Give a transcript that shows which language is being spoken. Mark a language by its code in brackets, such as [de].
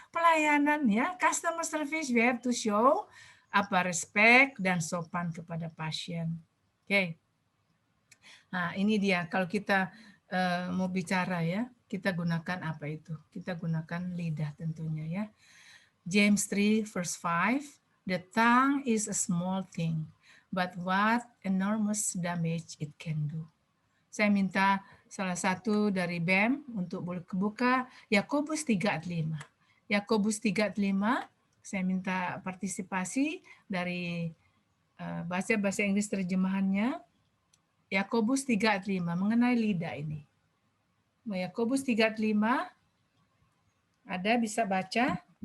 [id] Pelayanan ya, [en] customer service we have to show [id] apa respect dan sopan kepada pasien. Oke. Nah, ini dia kalau kita mau bicara ya, kita gunakan apa itu? Kita gunakan lidah tentunya ya. [en] James 3 verse 5, the tongue is a small thing, but what enormous damage it can do. [id] Saya minta salah satu dari BEM untuk buka Yakobus 3:5. Yakobus 3:5, saya minta partisipasi dari bahasa Inggris terjemahannya. Yakobus 3:5 mengenai lidah ini. Yakobus 3:5 ada bisa baca?